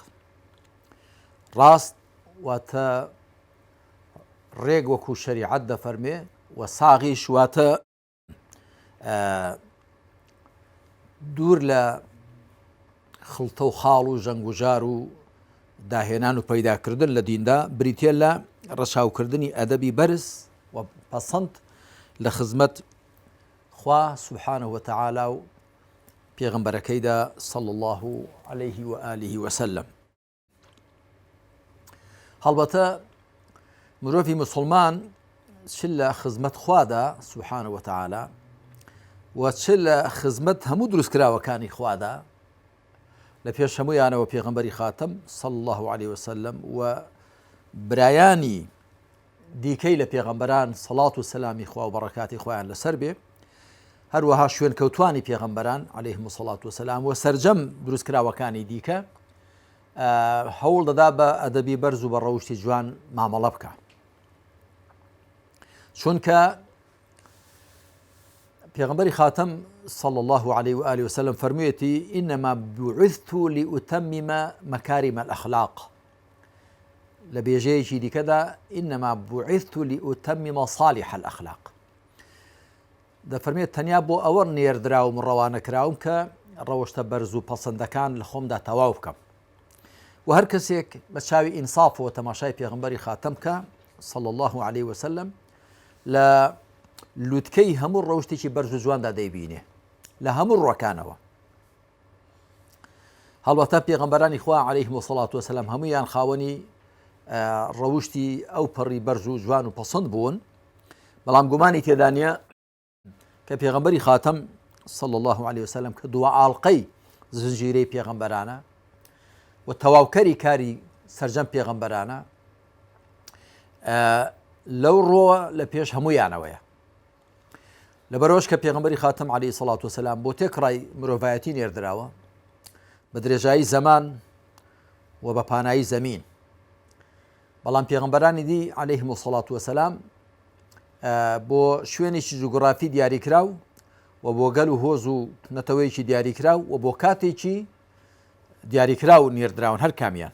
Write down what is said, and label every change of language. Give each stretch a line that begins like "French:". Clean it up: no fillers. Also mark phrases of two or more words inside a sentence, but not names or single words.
Central Kurdish: ڕاست واتە ڕێک وەکو شەریعەت دەفەرمێ، و ساغیش واتە دوور لە خڵتە و خاڵ و ژەنگ و ژار و داهێنان و پەیداکردن لە دیندا، بریتە لە ڕەچاوکردنی ئەدەبی بەرز و پەسەند لە خزمەت خوا
Arabic: سبحانه وتعالى
Central Kurdish: و پێغەمبەرەکەیدا
Arabic: صلى الله عليه وآله وسلم.
Central Kurdish: هەڵبەتە مرۆڤی مسلمان چ لە خزمەت خوادا
Arabic: سبحانه وتعالى
Central Kurdish: و چ لە خزمەت هەموو دروستکراوەکانی خوادا، لە پێش هەموویانەوە پێغەمبەری خاتم
Arabic: صلى الله عليه وسلم
Central Kurdish: و برایانی دیکەی لە پێغەمبەران سەڵات و سەلامی خوا و بەڕەکاتی خۆیان لەسەر بێ، هەروەها شوێن کەوتوانی پێغەمبەران
Arabic: عەلەیهیم الصەڵات وسەلام
Central Kurdish: و سەرجەم دروستکراوەکانی دیکە هەوڵ دەدا بە ئەدەبی بەرز و بە ڕەوشتی جوان مامەڵە بکە. چونکە پێغەمبەری خاتم
Arabic: صلى الله عليه وآله وسلم
Central Kurdish: فەرموویەتی
Arabic: إنما بعثت لأتمم مكارم الأخلاق.
Central Kurdish: لە بێژەیەکی دیکەدا
Arabic: إنما بعثت لأتمم صالح الأخلاق.
Central Kurdish: دەفەرمێت تەنیا بۆ ئەوە نێردراوم و ڕەوانەکراوم کە ڕەوشتە بەرز و پەسەندەکان لە خۆمدا تەواو بکەم. و هەر کەسێک بە چاوی ئینساف و تەماشای پێغەمبەری خاتم کە
Arabic: صلى الله عليه وسلم
Central Kurdish: لە لووتکەی هەموو ڕەوشتێکی بەرز و جواندا دەیبینێ لە هەموو ڕوەکانەوە. هەڵبەتە پێغەمبەرانی خوا
Arabic: عەلەیهیم الصەڵات وسەلام
Central Kurdish: هەموویان خاوەنی ڕەوشتی ئەو پەڕی بەرز و جوان و پەسەند بوون، بەڵام گومانی تێدا نییە کە پێغەمبەری خاتم
Arabic: صلى الله عليه وسلم
Central Kurdish: کە دووە ئاڵقەی زنجیرەی پێغەمبەرانە و تەواوکەری کاری سەرجەم پێغەمبەرانە، لەو ڕۆوە لە پێش هەموویانەوەیە. لەبەرەوەش کە پێغەمبەری خاتم
Arabic: عەلەیهی سەڵات وسەلام
Central Kurdish: بۆ تێکڕای مرۆڤایەتی نێردراوە بە درێژایی زەمان و بە پانایی زەمین، بەڵام پێغەمبەرانی دی
Arabic: عەلەیهیم الصەڵات وسەلام
Central Kurdish: بۆ شوێنێکی جوگرافی دیاریکراو و بۆ گەل و هۆز و نەتەوەیەکی دیاریکراو و بۆ کاتێکی دیاریکراو نێردراون هەر کامیان.